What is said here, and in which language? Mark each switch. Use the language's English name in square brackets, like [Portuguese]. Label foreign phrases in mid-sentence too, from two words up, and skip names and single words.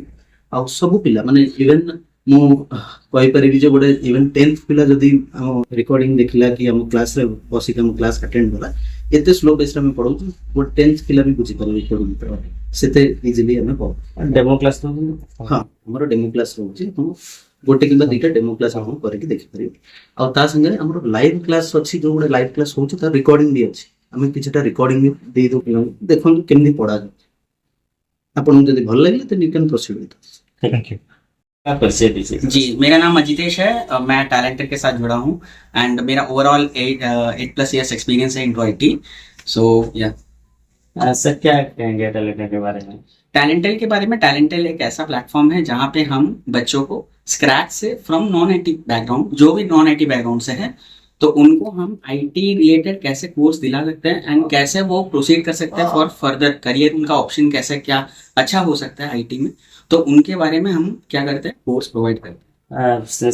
[Odia] ଆଉ ସବୁ ପିଲା ମାନେ ଇଭେନ୍ ମୁଁ କହିପାରିବି ଯେ ଗୋଟେ ଇଭେନ୍ 10th ପିଲା ଯଦି ଆମ ରେକର୍ଡିଂ ଦେଖିଲା କି ଆମ କ୍ଲାସ୍ରେ ବସିକି ଆମ [English] class attend [Odia] କଲା, ଏତେ [English] slow paceରେ [Odia] ଆମେ ପଢ଼ାଉଛୁ, ଗୋଟେ 10th ପିଲା ବି ବୁଝିପାରିବେ, ସେତେ ଇଜିଲି ଆମେ ପଢ଼ୁ। [English] demo class [Odia] ତ? ହଁ, ଆମର [English] demo class [Odia] ରହୁଛି। ଆପଣ ଗୋଟେ କିମ୍ବା ଦୁଇଟା [English] demo class [Odia] ଆପଣ କରିକି ଦେଖିପାରିବେ। ଆଉ ତା ସାଙ୍ଗରେ ଆମର [English] live class [Odia] ଅଛି, ଯେଉଁ ଗୋଟେ [English] live class [Odia] ହେଉଛି ତାର ରେକର୍ଡିଂ ବି ଅଛି। ଆମେ କିଛିଟା ରେକର୍ଡିଂ ବି ଦେଇଦେଉ ପିଲାଙ୍କୁ, ଦେଖନ୍ତୁ କେମିତି ପଢ଼ାଯାଉଛି। [Hindi] आपको यदि भल लगे तो [English] you can proceed with. thank you. [Hindi] आप परिचय दीजिए। जी, मेरा नाम अजितेश है। मैं टैलेंटर के साथ जुड़ा हूँ एंड मेरा [English] overall 8+ years experience [Hindi] है [English] into IT. so yeah [Hindi] सर क्या कहेंगे टैलेंटर के बारे में? टैलेंटल के बारे में, टैलेंटल एक ऐसा प्लेटफॉर्म है जहाँ पे हम बच्चों को स्क्रैच से, [English] from non IT background, [Hindi] जो भी [English] non IT background [Hindi] से है, तो उनको हम [English] IT related [Hindi] कैसे कोर्स दिला सकते हैं एंड कैसे वो प्रोसीड कर सकते हैं [English] for further career, [Hindi] उनका ऑप्शन कैसे क्या अच्छा हो सकता है आईटी में, तो उनके बारे में हम क्या करते हैं, [English] course provide [Hindi] करते हैं।